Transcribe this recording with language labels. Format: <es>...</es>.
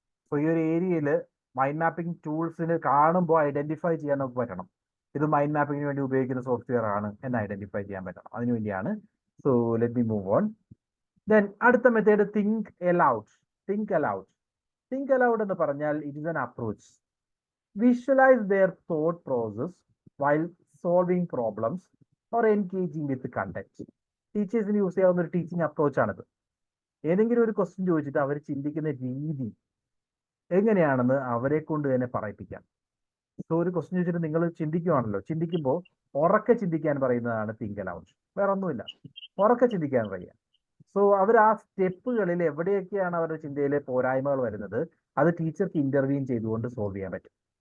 <ml>So ഈ ഒരു ഏരിയയിൽ മൈൻഡ് മാപ്പിംഗ് ടൂൾസിന് കാണുമ്പോൾ ഐഡന്റിഫൈ ചെയ്യാൻ നമുക്ക് പറ്റണം. ഇത് മൈൻഡ് മാപ്പിങ്ങിന് വേണ്ടി ഉപയോഗിക്കുന്ന സോഫ്റ്റ്വെയർ ആണ് എന്ന് ഐഡന്റിഫൈ ചെയ്യാൻ പറ്റണം. അതിനുവേണ്ടിയാണ്.</ml> <en>So let me move on.</en> <ml>Then അടുത്ത method think aloud. Think aloud എന്ന് പറഞ്ഞാൽ</ml> <en>It is an approach. visualize their thought process while solving problems or engaging with content.</en> <ml>ടീച്ചേഴ്സിന് യൂസ് ചെയ്യാവുന്ന ഒരു ടീച്ചിങ് അപ്രോച്ചാണിത്. ഏതെങ്കിലും ഒരു ക്വസ്റ്റ്യൻ ചോദിച്ചിട്ട് അവർ ചിന്തിക്കുന്ന രീതി എങ്ങനെയാണെന്ന് അവരെ കൊണ്ട് തന്നെ പറയിപ്പിക്കാം. സോ ഒരു ക്വസ്റ്റ്യൻ ചോദിച്ചിട്ട് നിങ്ങൾ ചിന്തിക്കുവാണല്ലോ, ചിന്തിക്കുമ്പോൾ ഉറക്കെ ചിന്തിക്കാൻ പറയുന്നതാണ് തിങ്ക് അലൗഡ്. വേറെ ഒന്നുമില്ല, ഉറക്കെ ചിന്തിക്കാൻ പറയുക. സോ അവർ ആ സ്റ്റെപ്പുകളിൽ എവിടെയൊക്കെയാണ് അവരുടെ ചിന്തയിലെ പോരായ്മകൾ വരുന്നത്, അത് ടീച്ചർക്ക് ഇന്റർവ്യൂ ചെയ്തുകൊണ്ട് സോൾവ് ചെയ്യാൻ പറ്റും.</ml>